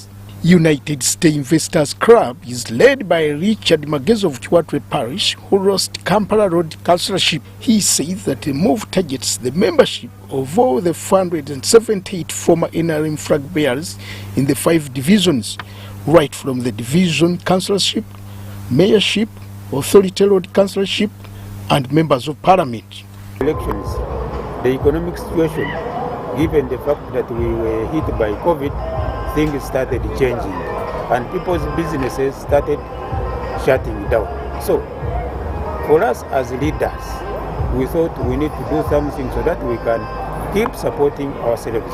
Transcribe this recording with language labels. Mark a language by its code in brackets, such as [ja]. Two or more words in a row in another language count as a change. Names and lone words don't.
[en] United States Investors Club is led by Richard Magezi of Chwatwe Parish, who lost Kampala Road Councillorship. He says that the move targets the membership of all the 478 former NRM flag bearers in the 5 divisions, right from the division councillorship, mayorship, authority road councillorship, and members of parliament. Elections, the economic situation, given the fact that we were hit by COVID, things started changing and people's businesses started shutting down. So, for us as leaders, we thought we need to do something so that we can keep supporting ourselves.